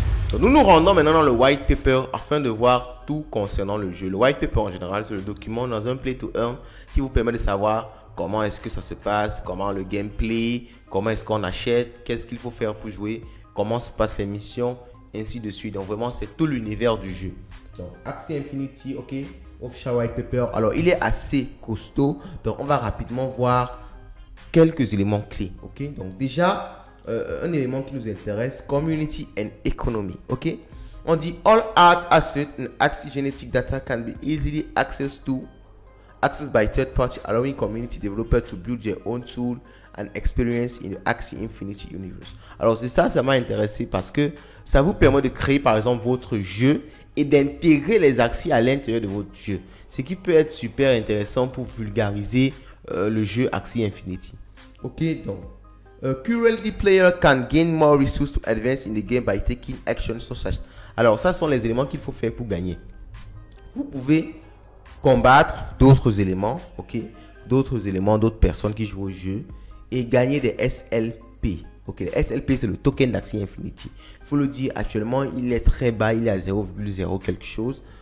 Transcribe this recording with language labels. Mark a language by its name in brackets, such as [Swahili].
[French] Donc, nous nous rendons maintenant dans le white paper afin de voir tout concernant le jeu. Le white paper en général, c'est le document dans un play to earn qui vous permet de savoir comment est-ce que ça se passe, comment le gameplay, comment est-ce qu'on achète, qu'est-ce qu'il faut faire pour jouer, comment se passent les missions, ainsi de suite. Donc vraiment, c'est tout l'univers du jeu. Donc Axie Infinity, OK, Official White Paper. Alors, il est assez costaud. Donc, on va rapidement voir quelques éléments clés. OK, donc déjà, un élément qui nous intéresse, [English] Community and Economy. OK, [French] on dit [English] all art assets and Axie genetic data can be easily accessed by third party, allowing community developers to build their own tool and experience in the Axie Infinity universe. [French] Alors c'est ça m'a intéressé parce que ça vous permet de créer par exemple votre jeu et d'intégrer les Axies à l'intérieur de votre jeu. Ce qui peut être super intéressant pour vulgariser le jeu Axie Infinity. [English] Ok, [French] donc [English] currently player can gain more resources to advance in the game by taking action such as. [French] Alors ça sont les éléments qu'il faut faire pour gagner. Vous pouvez combattre d'autres éléments, ok, d'autres personnes qui jouent au jeu et gagner des SLP. Ok, les SLP c'est le token d'Axie Infinity. Il faut le dire, actuellement il est très bas, il est à 0,0 quelque chose.